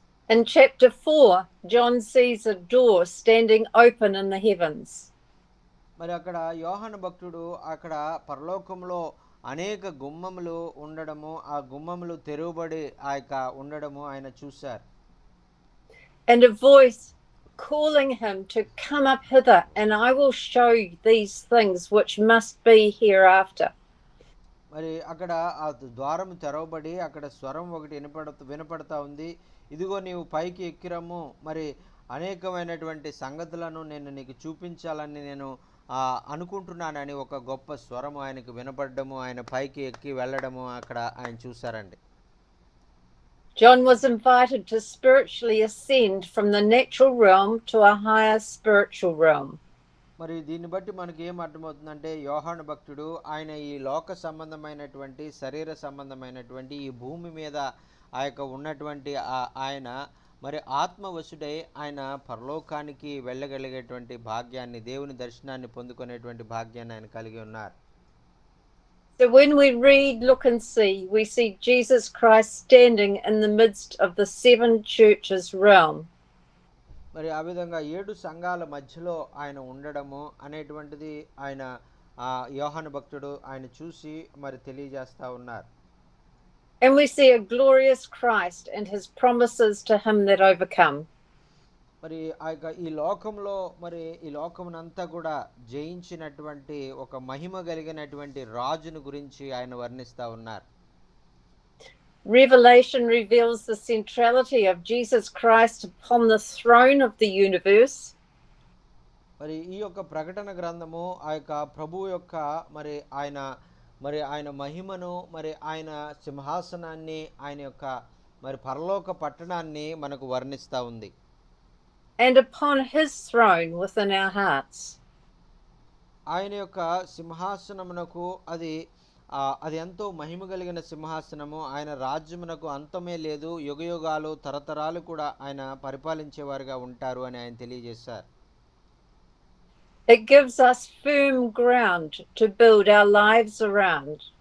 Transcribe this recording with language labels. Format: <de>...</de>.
<en>In chapter 4, John sees a door standing open in the heavens.</en> <te>మరి అక్కడ యోహాను భక్తుడు అక్కడ పరలోకంలో అనేక గుమ్మములు ఉండడము, ఆ గుమ్మములు తెరువబడి ఆ యొక్క ఉండడము ఆయన చూశారు.</te> <en>And a voice calling him to come up hither, and I will show you these things which must be hereafter.</en> <te>మరి అక్కడ ఆ ద్వారం తెరవబడి అక్కడ స్వరం ఒకటి వినపడతా ఉంది. ఇదిగో నీవు పైకి ఎక్కిరమ్ము, మరి అనేకమైనటువంటి సంగతులను నేను నీకు చూపించాలని నేను అనుకుంటున్నానని ఒక గొప్ప స్వరము ఆయనకు వినపడము, ఆయన పైకి ఎక్కి వెళ్ళడము అక్కడ ఆయన చూశారండి.</te> <en>John was invited to spiritually ascend from the natural realm to a higher spiritual realm.</en> <te>మరి దీన్ని బట్టి మనకి ఏం అర్థమవుతుందంటే, యోహాను భక్తుడు ఆయన ఈ లోక సంబంధమైనటువంటి శరీర సంబంధమైనటువంటి ఈ భూమి మీద ఆ యొక్క ఉన్నటువంటి ఆయన మరి ఆత్మవశుడై ఆయన పరలోకానికి వెళ్ళగలిగేటువంటి భాగ్యాన్ని, దేవుని దర్శనాన్ని పొందుకునేటువంటి భాగ్యాన్ని ఆయన కలిగి ఉన్నారు.</te> <en>So when we read, look and see, we see Jesus Christ standing in the midst of the 7 churches realm.</en> <te>మరి ఆ విధంగా 7 సంఘాల మధ్యలో ఆయన ఉండడము అనేటువంటిది ఆయన యోహాను భక్తుడు ఆయన చూసి మరి తెలియజేస్తా ఉన్నారు.</te> <en>And we see a glorious Christ and his promises to him that overcome.</en> <te>మరి ఆ యొక్క ఈ లోకంలో మరి ఈ లోకమునంతా కూడా జయించినటువంటి ఒక మహిమ కలిగినటువంటి రాజును గురించి ఆయన వర్ణిస్తా ఉన్నారు.</te> <en>Revelation reveals the centrality of Jesus Christ upon the throne of the universe.</en> <te>మరి ఈ యొక్క ప్రకటన గ్రంథము ఆ యొక్క ప్రభువు యొక్క మరి ఆయన మహిమను, మరి ఆయన సింహాసనాన్ని, ఆయన యొక్క మరి పరలోక పట్టణాన్ని మనకు వర్ణిస్తా ఉంది.</te> <en>And upon his throne within our hearts.</en> <te>ఆయన యొక్క సింహాసనమునకు అది ఎంతో మహిమ కలిగిన సింహాసనము. ఆయన రాజ్యమునకు అంతమే లేదు, యుగయుగాలు తరతరాలు కూడా ఆయన పరిపాలించేవారుగా ఉంటారు అని ఆయన తెలియజేశారు.</te> <en>It gives us firm ground to build our lives around.</en>